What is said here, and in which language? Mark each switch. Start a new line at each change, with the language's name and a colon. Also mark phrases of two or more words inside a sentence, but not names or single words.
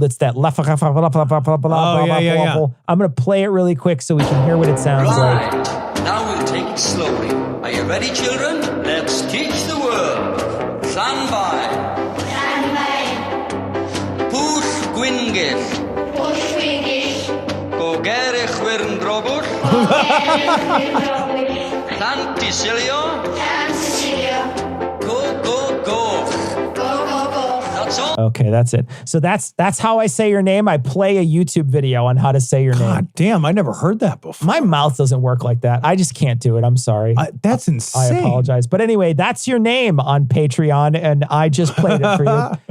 English: It's that I'm going to play it really quick so we can hear what it sounds like. Now we'll take it slowly. Are you ready, children? Let's teach the world. Stand by. Stand by. Push Gwingis. Push Gwingis. Go Gerich Wirndrobus. Santicilio. Santicilio. Go, go, go. Go, go, go. That's all. Okay, that's it. So that's how I say your name. I play a YouTube video on how to say your name. God damn, I never heard that before. My mouth doesn't work like that. I just can't do it. I'm sorry. That's insane. I apologize. But anyway, that's your name on Patreon, and I just played it for you.